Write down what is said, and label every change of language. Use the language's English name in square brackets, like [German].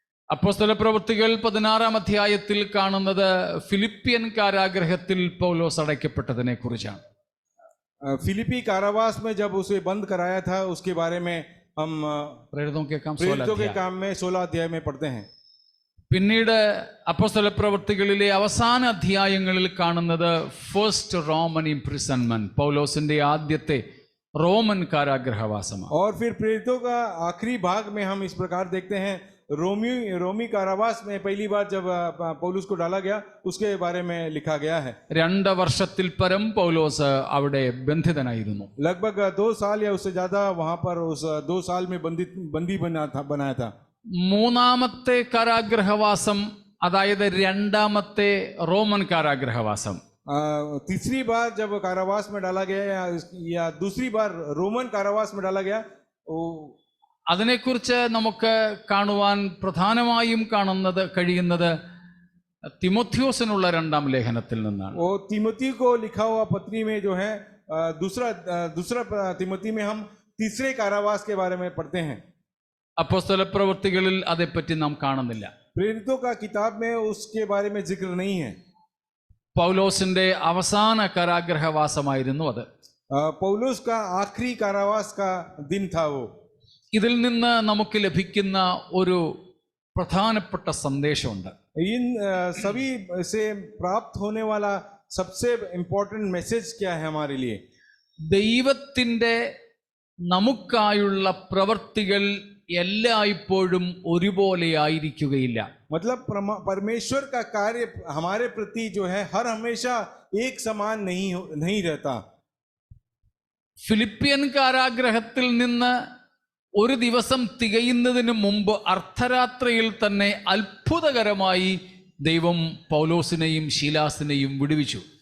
[Malayalam] അപ്പോസ്തല പ്രവൃത്തികൾ 16-ാം അധ്യായത്തിൽ കാണുന്നത് ഫിലിപ്പിയൻ കാരാഗ്രഹത്തിൽ പൗലോസ് അടയ്ക്കപ്പെട്ടതിനെ കുറിച്ചാണ്. [Hindi] फिलिपी कारावास में जब उसे बंद कराया था उसके बारे में हम प्रेरितों के काम में 16 अध्याय में पढ़ते हैं. [Malayalam] പിന്നീട് അപ്പോസ്തല പ്രവൃത്തികളിലെ അവസാന അധ്യായങ്ങളിൽ കാണുന്നത് ഫസ്റ്റ് റോമൻ ഇംപ്രിസൺമെന്റ്, പൗലോസിന്റെ ആദ്യത്തെ റോമൻ കാരാഗ്രഹവാസമാണ്. [Hindi] और फिर प्रेरितों का आखिरी भाग में हम इस प्रकार देखते हैं रोमी कारावास में पहली बार जब पौलुस को डाला गया उसके बारे में लिखा गया है. [Malayalam] 2 വർഷത്തിൽ പരം പൗലോസ് അവിടെ ബന്ധിതനായിരുന്നു. [Hindi] लगभग 2 साल या उससे ज्यादा वहां पर उस 2 साल में बंदी बनाया था. [Malayalam] 3-ാമത്തെ കാരാഗ്രഹവാസം, അതായത് 2-ാമത്തെ റോമൻ കാരാഗ്രഹവാസം, [Hindi] तीसरी बार जब कारावास में डाला गया या दूसरी बार रोमन कारावास में डाला गया, [Malayalam] അതിനെക്കുറിച്ച് നമുക്ക് കാണുവാൻ പ്രധാനമായും കഴിയുന്നത് തിമോഥെയോസിനുള്ള 2-ാം ലേഖനത്തിൽ നിന്നാണ്. [Hindi] वो तिमोथी को लिखा हुआ पत्री में जो है दूसरा तिमोथी में हम तीसरे कारावास के बारे में पढ़ते हैं. [Malayalam] അപ്പോസ്തല പ്രവൃത്തികളിൽ അതേപ്പറ്റി നാം കാണുന്നില്ല. [Hindi] प्रेरितों का किताब में उसके बारे में जिक्र नहीं है. [Malayalam] പൗലോസിന്റെ അവസാന കാരാഗ്രഹവാസമായിരുന്നു അത്. [Hindi] पौलुस का आखिरी कारावास का दिन था वो. [Malayalam] ഇതിൽ നിന്ന് നമുക്ക് ലഭിക്കുന്ന ഒരു പ്രധാനപ്പെട്ട സന്ദേശമുണ്ട്. [Hindi] इन सभी से प्राप्त होने वाला सबसे इम्पोर्टेंट मैसेज क्या है हमारे लिए? [Malayalam] ദൈവത്തിന്റെ നമുക്കായുള്ള പ്രവൃത്തികൾ എല്ലായ്പ്പോഴും ഒരുപോലെ ആയിരിക്കുകയില്ല. [Hindi] मतलब परमेश्वर का कार्य हमारे प्रति जो है हर हमेशा एक समान नहीं रहता. [Malayalam] ഫിലിപ്പിയൻ കാരാഗ്രഹത്തിൽ നിന്ന് ഒരു ദിവസം തികയുന്നതിന് മുമ്പ് അർദ്ധരാത്രിയിൽ തന്നെ അത്ഭുതകരമായി ദൈവം പൗലോസിനെയും ശീലാസിനെയും വിടുവിച്ചു.